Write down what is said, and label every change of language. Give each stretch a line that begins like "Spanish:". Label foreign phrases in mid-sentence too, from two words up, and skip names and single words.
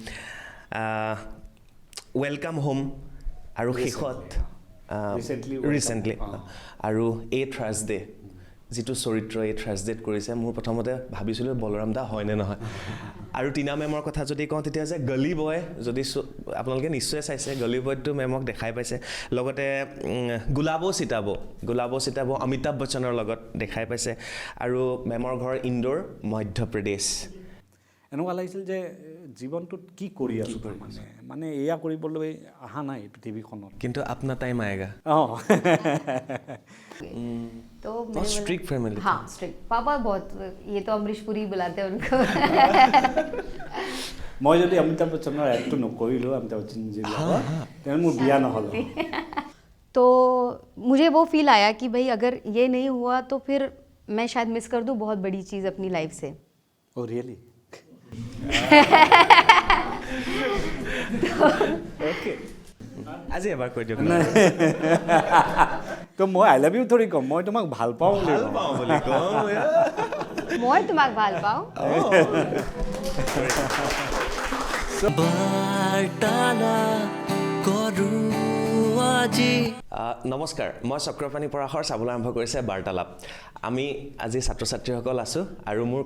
English: welcome home
Assamese: আৰু শেষত ৰিচেণ্টলি আৰু এ থাৰ্ছডে যিটো চৰিত্ৰ এই থাৰ্ছডেত কৰিছে মোৰ প্ৰথমতে ভাবিছিলোঁ বলৰাম দা হয়নে নহয় আৰু টিনা মেমৰ কথা যদি কওঁ তেতিয়া যে গলি বয় যদি আপোনালোকে নিশ্চয় চাইছে গলি বয়টো মেমক দেখাই পাইছে লগতে গুলাবো চিতাব অমিতাভ বচ্চনৰ লগত দেখাই পাইছে আৰু মেমৰ ঘৰ ইন্দোৰ মধ্যপ্ৰদেশ এনেকুৱা লাগিছিল যে জীৱনটোত কি কৰি আছোঁ মানে এয়া কৰিবলৈ অহা নাই পৃথিৱীখনত কিন্তু
Hindi: अपना टाइम आएगा तो
English: strict family
Hindi: हाँ स्ट्रिक्ट पापा बहुत ये तो अमरीश पुरी बुलाते हैं उनको
Assamese: মই যদি অমিতাভ বচ্চনৰ এডটো নকৰিলোঁ অমিতাভ বচ্চন जी তেনে মোৰ বিয়া নহ'ল
Hindi: तो मुझे वो फील आया कि भाई अगर ये नहीं हुआ तो फिर मैं शायद मिस कर दूँ बहुत बड़ी चीज़ अपनी लाइफ से
English: oh really
Assamese: ओके আজি এবাৰ কৈ দিয়ক তো মই
English: I love you
Assamese: থৰি কম মই তোমাক ভাল পাওঁ বুলি কওঁ মই তোমাক ভাল পাওঁ নমস্কাৰ মই চক্ৰপাণী পৰাশৰ চাবলৈ আৰম্ভ কৰিছে বাৰ্তালাপ আমি আজি ছাত্ৰ ছাত্ৰীসকল আছোঁ আৰু মোৰ